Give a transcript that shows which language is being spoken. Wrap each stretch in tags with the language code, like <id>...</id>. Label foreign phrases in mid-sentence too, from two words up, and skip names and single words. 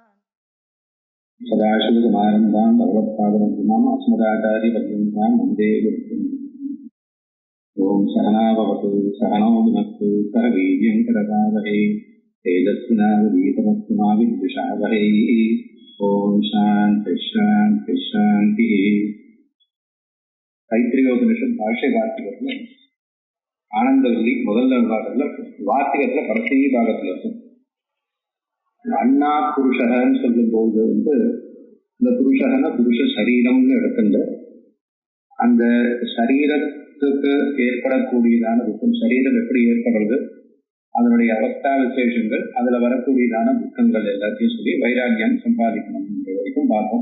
<sa>सदाशिवसमारम्भां भगवत्पादमध्यमाम् अस्मदाचार्यपर्यन्तां वन्दे गुरुम्। ओं सहनाववतु सहनौ भुनक्तु सह वीर्यं करवावहै तेजस्विनावधीतमस्तु मा विद्विषावहै। ओं शान्ति शान्ति शान्तिः।</sa> <ta>தைத்திரியோபனிஷத் பாஷ்ய வார்த்திகத்தில் ஆனந்தவல்லி முதல் பாகத்தில் வார்த்திகத்தில் கடைசி பாகத்தில் இருக்கும். அண்ணா புருஷகன்னு சொல்லும்போது இந்த புருஷகன புருஷ சரீரம்னு எடுத்துட்டு அந்த சரீரத்துக்கு ஏற்படக்கூடியதான துக்கம், சரீரம் எப்படி ஏற்படுறது, அதனுடைய அவஸ்தா விசேஷங்கள், அதுல வரக்கூடியதான துக்கங்கள் எல்லாத்தையும் சொல்லி வைராக்கியம் சம்பாதிக்கணும் வரைக்கும் பார்ப்போம்.</ta>